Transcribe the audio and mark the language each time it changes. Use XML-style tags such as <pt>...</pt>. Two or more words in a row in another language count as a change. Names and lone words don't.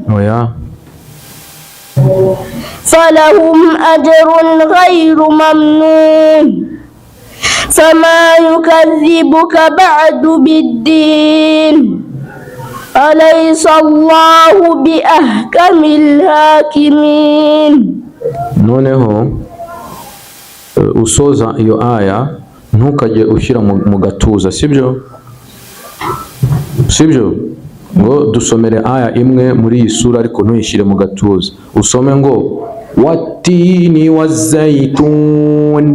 <ar>فلهم أجر غير ممنون فما يكذبك بعد بالدين أليس الله بأحكم الحاكمين.</ar> <rw>noneho usoza iyo aya ntukajye ushyira mu gatuza, sibyo ngo dusomere aya imwe muri iyi sura ariko ntuyishyire mu gatuza, usome ngo</rw> <ar>والتين والزيتون.</ar>